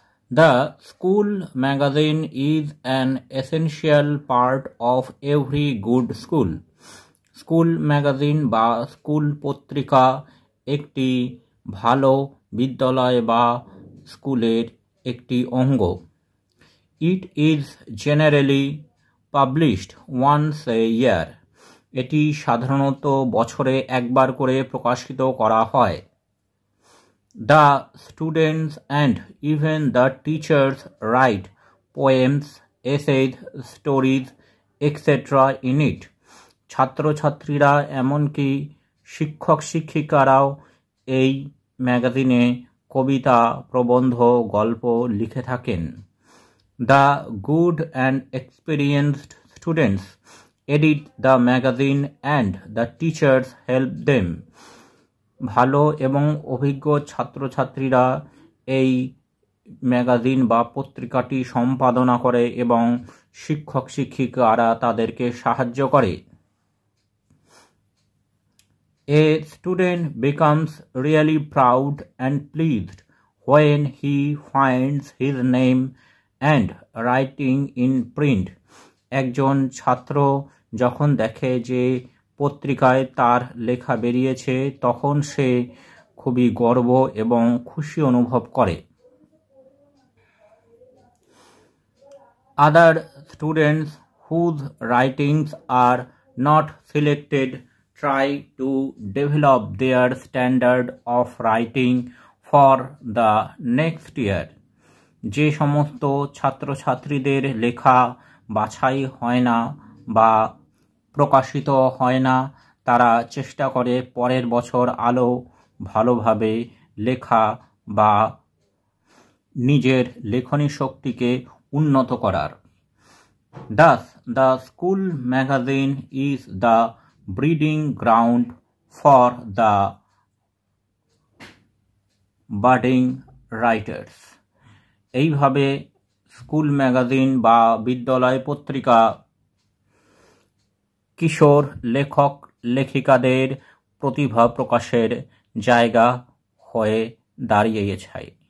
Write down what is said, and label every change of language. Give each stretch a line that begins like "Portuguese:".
English: The school magazine is an essential part of every good school.
Bangla: School magazine বা school পত্রিকা একটি ভালো বিদ্যালয় বা স্কুলের একটি অঙ্গ।
English: It is generally published once a year.
Bangla: এটি সাধারণত বছরে একবার করে প্রকাশিত করা হয়।
English: The students and even the teachers write poems, essays, stories, etc. in it.
Bangla: ছাত্রছাত্রীরা এমনকি শিক্ষক শিক্ষিকারাও এই ম্যাগাজিনে কবিতা, প্রবন্ধ, গল্প লিখে থাকেন।
English: The good and experienced students edit the magazine and the teachers help them.
Bangla: ভালো এবং অভিজ্ঞ ছাত্রছাত্রীরা এই ম্যাগাজিন বা পত্রিকাটি সম্পাদনা করে এবং শিক্ষক শিক্ষিকারা তাদেরকে সাহায্য করে।
English: A student becomes really proud and pleased when he finds his name and writing in print.
Bangla: একজন ছাত্র যখন দেখে যে পত্রিকায় তার লেখা বেরিয়েছে তখন সে খুবই গর্ব এবং খুশি অনুভব করে।
English: Other students whose writings are not selected try to develop their standard of writing for the next year.
Bangla: যে সমস্ত ছাত্রছাত্রীদের লেখা বাছাই হয় না বা প্রকাশিত হয় না, তারা চেষ্টা করে পরের বছর আরও ভালোভাবে লেখা বা নিজের লেখনী শক্তিকে উন্নত করার।
English: Thus, the school magazine is the breeding ground for the budding writers.
Bangla: এইভাবে স্কুল ম্যাগাজিন বা বিদ্যালয় পত্রিকা কিশোর লেখক লেখিকাদের প্রতিভা প্রকাশের জায়গা হয়ে দাঁড়িয়েছে।